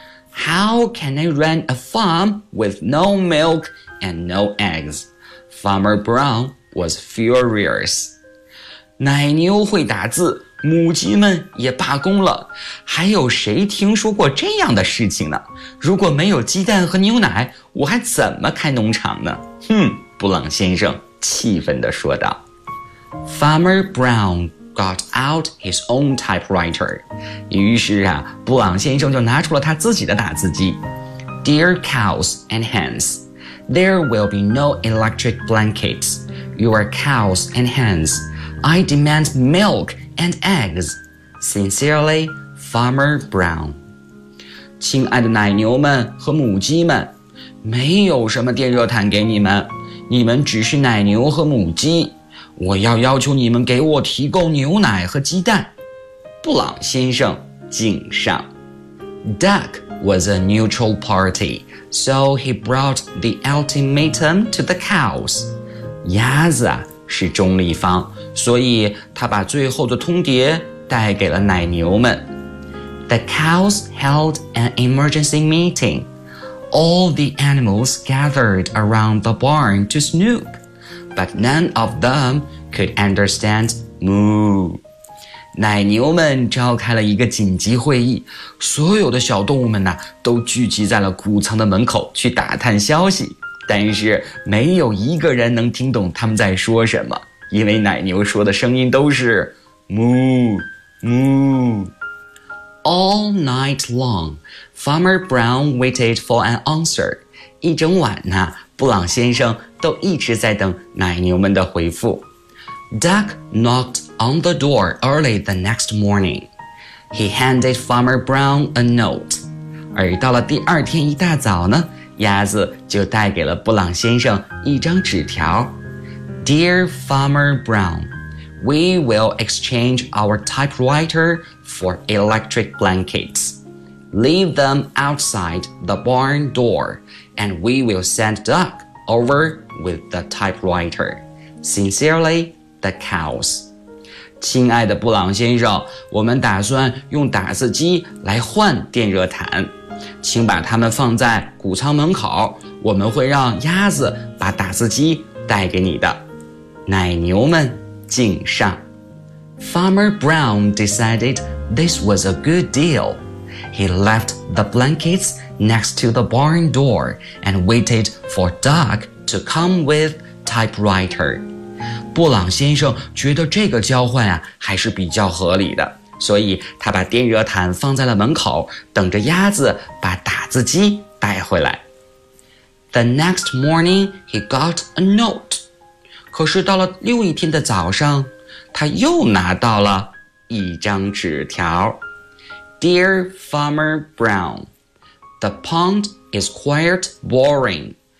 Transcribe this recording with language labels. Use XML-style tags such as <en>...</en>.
<en>How can I run a farm with no milk and no eggs? Farmer Brown was furious.</en> <zh>奶牛会打字，母鸡们也罢工了，还有谁听说过这样的事情呢？如果没有鸡蛋和牛奶，我还怎么开农场呢？哼，布朗先生气愤地说道。</zh> <en>Farmer Brown got out his own typewriter.</en> <zh>于是啊，布朗先生就拿出了他自己的打字机。</zh> <en>Dear cows and hens, there will be no electric blankets. Your cows and hens, I demand milk. And eggs. Sincerely, Farmer Brown.</en> <zh>亲爱的奶牛们和母鸡们，没有什么电热毯给你们，你们只是奶牛和母鸡，我要求你们给我提供牛奶和鸡蛋。布朗先生敬上。</zh> <en>Duck was a neutral party, so he brought the ultimatum to the cows.</en> <zh>鸭子啊是中立方，所以他把最后的通牒带给了奶牛们。</zh> <en>The cows held an emergency meeting. All the animals gathered around the barn to snoop, but none of them could understand moo.</en> <zh>奶牛们召开了一个紧急会议，所有的小动物们呢，都聚集在了谷仓的门口去打探消息。但是没有一个人能听懂他们在说什么，因为奶牛说的声音都是 moo, moo.</zh> <en>All night long, Farmer Brown waited for an answer.</en> <zh>一整晚呢，布朗先生都一直在等奶牛们的回复。</zh> <en>Duck knocked on the door early the next morning. He handed Farmer Brown a note.</en> <zh>而到了第二天一大早呢，鸭子就带给了布朗先生一张纸条。</zh> <en>Dear Farmer Brown, we will exchange our typewriter for electric blankets. Leave them outside the barn door, and we will send Duck over with the typewriter. Sincerely, the cows.</en> <zh>亲爱的布朗先生，我们打算用打字机来换电热毯。请把它们放在谷仓门口，我们会让鸭子把打字机带给你的。奶牛们敬上。</zh> <en>Farmer Brown decided this was a good deal. He left the blankets next to the barn door and waited for Duck to come with typewriter.</en> <zh>布朗先生觉得这个交换啊还是比较合理的。所以他把电热毯放在了门口，等着鸭子把打字机带回来。</zh> <en>The next morning, he got a note.</en> <zh>可是到了又一天的早上，他又拿到了一张纸条。</zh> <en>Dear Farmer Brown, the pond is quite boring.</en>